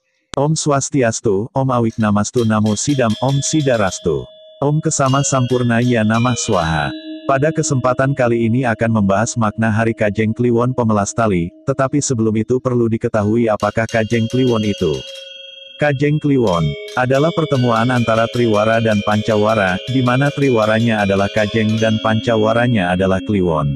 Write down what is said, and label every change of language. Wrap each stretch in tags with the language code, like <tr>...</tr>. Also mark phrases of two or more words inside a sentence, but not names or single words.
<sa>ॐ स्वस्त्यस्तु, ॐ अविघ्नमस्तु नमः सिद्धम्, ॐ सिद्धिरस्तु. ॐ क्षमा सम्पूर्णाय नमः स्वाहा.</sa> <id>Pada kesempatan kali ini akan membahas makna Hari Kajeng Kliwon Pemelas Tali, tetapi sebelum itu perlu diketahui apakah Kajeng Kliwon itu. Kajeng Kliwon adalah pertemuan antara Triwara dan Pancawara, di mana Triwaranya adalah Kajeng dan Pancawaranya adalah Kliwon.</id>